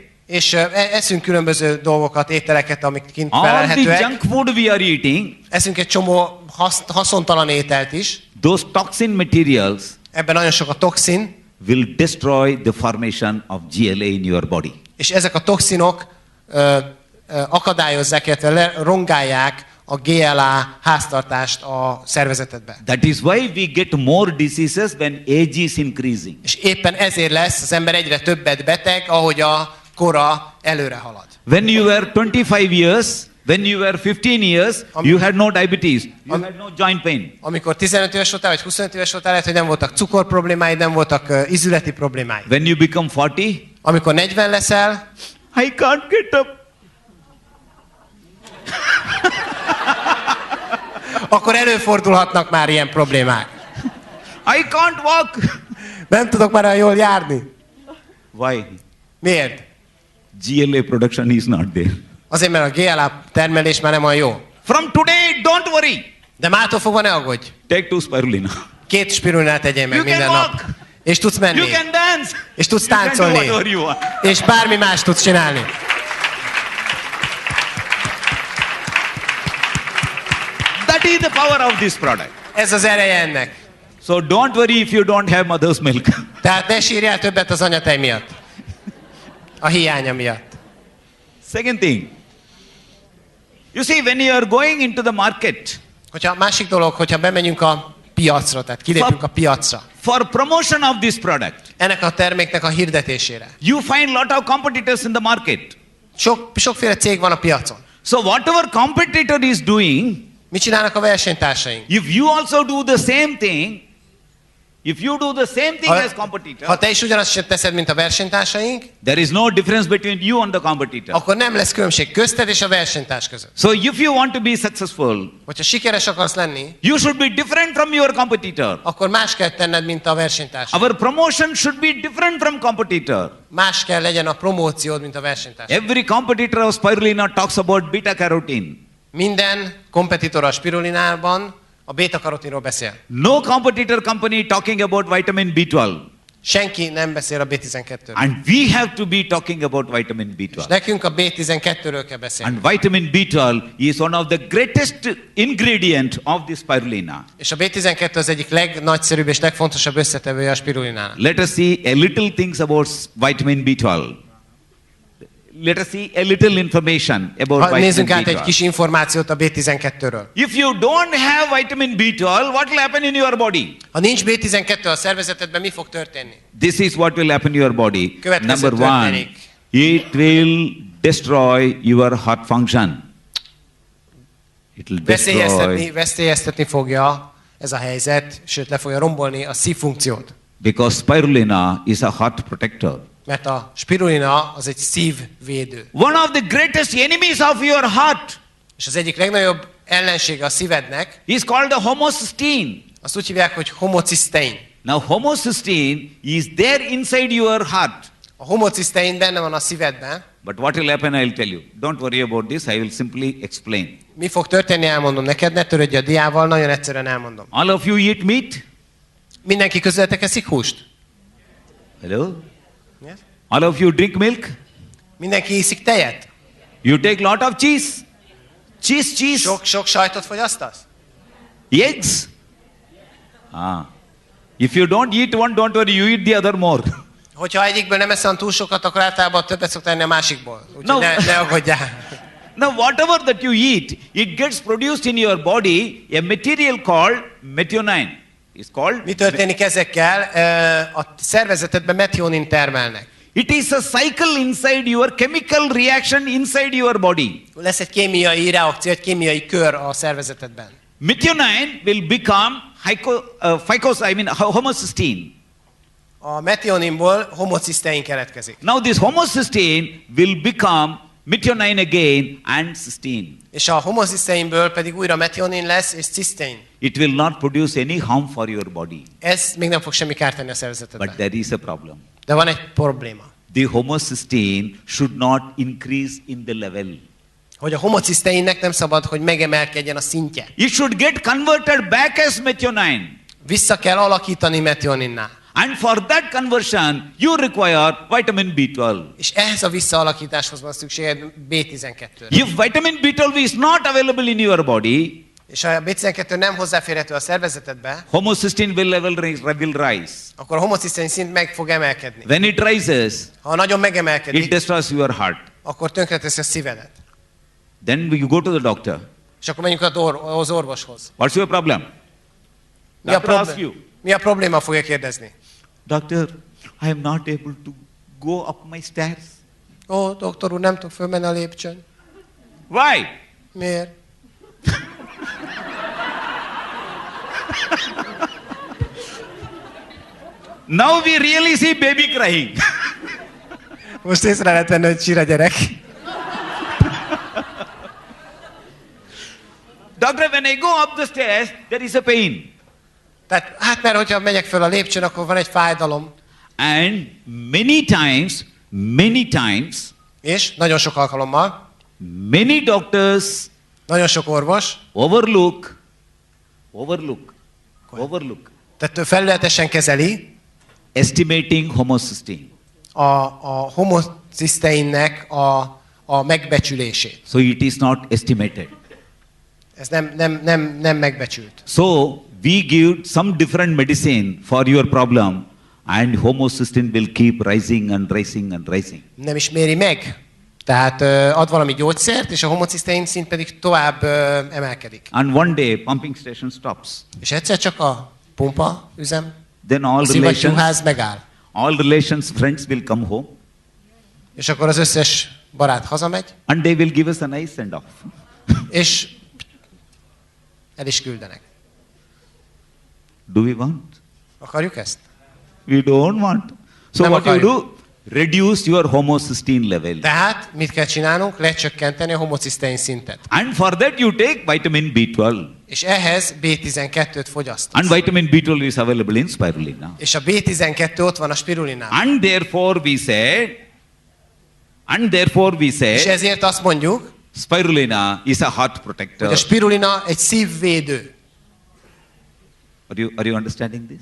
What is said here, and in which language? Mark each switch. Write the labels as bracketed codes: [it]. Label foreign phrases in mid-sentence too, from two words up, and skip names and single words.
[hu] És eszünk különböző dolgokat, ételeket, amik kint [en] All the [hu] felelhetőek. [en] junk food we are eating. [hu] Eszünk egy csomó haszontalan ételt is. [en] Those toxin materials [hu] Ebben nagyon sok a toxin. [en] will destroy the formation of GLA in your body. [hu] És ezek a toxinok akadályozzák, illetve rongálják a GLA háztartást a szervezetedbe. [en] That is why we get more diseases when age is increasing. [hu] És éppen ezért lesz az ember egyre többet beteg, ahogy a kora előre halad. [en] When you were 25 years, when you were 15 years, you had no diabetes, you had no joint pain. [hu] Amikor 15 éves voltál, vagy 25 éves voltál, lehet, hogy nem voltak cukor problémáid, nem voltak ízületi problémáid. [en] When you become 40, [hu] amikor 40 leszel, [en] I can't get up. [hu] akkor előfordulhatnak már ilyen problémák. [en] I can't walk. [hu] Nem tudok már olyan jól járni. [en] Why? [hu] Miért? [en] GLA production is not there. [hu] Azért, mert a GLA termelés már nem olyan jó. [en] From today, don't worry. [hu] De mától fogva ne aggódj. [en] Take 2 spirulina. [hu] 2 spirulinát tegyél meg [en] You [hu] minden [en] can [hu] nap. [en] walk. [hu] És tudsz menni. [en] You can dance. [hu] És tudsz [en] You can do [hu] táncolni. [en] whatever you want. [hu] És bármi más tudsz csinálni. [en] That is the power of this product. [hu] Ez az ereje ennek. [en] So don't worry if you don't have mother's milk. [hu] Tehát ne sírjál többet az anyatej miatt. A hiánya miatt. [en] Second thing. You see, when you are going into the market, [hu] Hogyha másik dolog, hogyha bemegyünk a piacra, tehát kilépünk a piacra. [en] for promotion of this product, [hu] Ennek a terméknek a hirdetésére. [en] you find lot of competitors in the market. [hu] Sokféle cég van a piacon. [en] So whatever competitor is doing, [hu] Mit csinálnak a versenytársaink? [en] if you also do the same thing, if you do the same thing as competitor, [hu] Ha te is ugyanazt teszed, mint a versenytársaink, [en] there is no difference between you and the competitor. [hu] akkor nem lesz különbség közted és a versenytárs között. [en] So if you want to be successful, [hu] Hogyha sikeres akarsz lenni, [en] you should be different from your competitor. [hu] akkor más kell tenned, mint a versenytárs. [en] Our promotion should be different from competitor. [hu] Más kell legyen a promóciód, mint a versenytárs. [en] Every competitor of Spirulina talks about beta carotene. [hu] Minden kompetitor a spirulinában a beta-karotinról beszél. [en] No competitor company talking about vitamin B12. [hu] Senki nem beszél a B12-ről. [en] And we have to be talking about vitamin [hu] És [en] B12. [hu] nekünk a B12-ről kell beszélni. [en] And vitamin B12 is one of the greatest ingredient of the spirulina. [hu] És a B12 az egyik legnagyszerűbb és legfontosabb összetevője a spirulinának. [en] Let us see a little things about vitamin B12. Let us see a little information about vitamin [hu] Nézzünk át egy [en] B12. [hu] kis információt a B12-ről. [en] If you don't have vitamin B12, what will happen in your body? [hu] Ha nincs B12 a szervezetedben, mi fog történni? [en] This is what will happen in your body. [hu] Következő [en] Number one, [hu] történik. [en] it will destroy your heart function. It will destroy [hu] Veszélyeztetni fogja ez a helyzet, sőt le fogja rombolni a szívfunkciót. [en] because spirulina is a heart protector. [hu] Mert a spirulina az egy szívvédő. [en] One of the greatest enemies of your heart [hu] És az egyik legnagyobb ellensége a szívednek, [en] is called the homocysteine. [hu] azt úgy hívják, hogy homocisztein. [en] Now homocysteine is there inside your heart. [hu] A homocisztein benne van a szívedben. [en] But what will happen, I'll tell you. Don't worry about this, I will simply explain. [hu] Mi fog történni, elmondom neked, ne törődj a diával, nagyon egyszerűen elmondom. [en] All of you eat meat? [hu] Mindenki közületek eszik húst? [en] Hello? Yes? All of you drink milk? [hu] Mindenki iszik tejet? [en] You take lot of cheese? Cheese. [hu] Sok sajtot fogyasztasz? [en] Eggs? Ah. If you don't eat one, don't worry, you eat the other more. [hu] Hogyha egyikből nem eszem túl sokat, akkor általában többet szoktam enni a másikból. Úgyhogy [en] No. [hu] ne aggódjál. [en] Now whatever that you eat, it gets produced in your body a material called methionine. It's called. [hu] Mi történik ezekkel? A szervezetedben metionin termelnek. [en] It is a cycle inside your chemical reaction inside your body. [hu] Lesz egy kémiai reakció, egy kémiai kör a szervezetedben. [en] Methionine will become homocysteine. [hu] A metioninból homocisztein keletkezik. [en] Now this homocysteine will become methionine again, and cysteine. [hu] És a homocyszteinből pedig újra metionin lesz, és cystein. [en] It will not produce any harm for your body. [hu] Ez még nem fog semmi kárt tenni a [en] But [hu] szervezetedben. [en] there is a problem. [hu] De van egy probléma. [en] The homocysteine should not increase in the level. [hu] Hogy a homocyszteinnek nem szabad, hogy megemelkedjen a szintje. [en] It should get converted back as methionine. [hu] Vissza kell alakítani metioninná. [en] And for that conversion, you require vitamin B12. [hu] És ehhez a visszaalakításhoz van szükséged B12-re. [en] If vitamin B12 is not available in your body, [hu] És ha a B12 nem hozzáférhető a szervezetedbe, [en] homocysteine will rise. [hu] akkor a homocysztein szint meg fog emelkedni. [en] When it rises, [hu] Ha nagyon [en] it [hu] megemelkedik, [en] destroys your heart. [hu] akkor tönkreteszi a szívedet. [en] Then you go to the doctor. [hu] És akkor menjünk az orvoshoz. [en] What's your problem? [hu] Mi a, [en] Doctor asks you. [hu] mi a probléma, fogja kérdezni. [en] Doctor, I am not able to go up my stairs. [hu] Ó, doktor úr, nem tudok fölmenni a lépcsőn. [en] Why? [hu] Miért? [en] Now we really see baby crying. [hu] Most észre lehet venni, hogy sír a gyerek. [en] Doctor, when I go up the stairs, there is a pain. [hu] Tehát, hát mert hogyha megyek föl a lépcsőn, akkor van egy fájdalom. [en] And many times, [hu] És nagyon sok alkalommal, [en] many doctors [hu] nagyon sok orvos, [en] overlook. [hu] tehát felületesen kezeli [en] Estimating homocysteine. [hu] a homocyszteinnek a megbecsülését. [en] So it is not estimated. [hu] Ez nem megbecsült. [en] So we give some different medicine for your problem, and homocysteine will keep rising and rising and rising. [hu] Nem is méri meg. Tehát ad valami gyógyszert, és a homocysztein szint pedig tovább emelkedik. [en] And one day pumping station stops. [hu] És egyszer csak a pumpa üzem, [en] Then all [hu] szivattyúház megáll. [en] relations, friends will come home, [hu] És akkor az összes barát hazamegy, [en] and they will give us a nice send off. [hu] és el is küldenek. [en] Do we want? [hu] Akarjuk ezt? [en] We don't want. So [hu] Nem [en] what you [hu] akarjuk. [en] do? Reduce your homocysteine level. [hu] Tehát mit kell csinálnunk? Lecsökkenteni a homocysztein szintet. [en] And for that you take vitamin B12. [hu] És ehhez B12-t fogyasztasz. [en] And vitamin B12 is available in Spirulina. [hu] És a B12 ott van a spirulinában. [en] And therefore we say, [hu] És ezért azt mondjuk, [en] Spirulina is a heart protector. [hu] hogy a spirulina egy szívvédő. [en] Are you understanding this?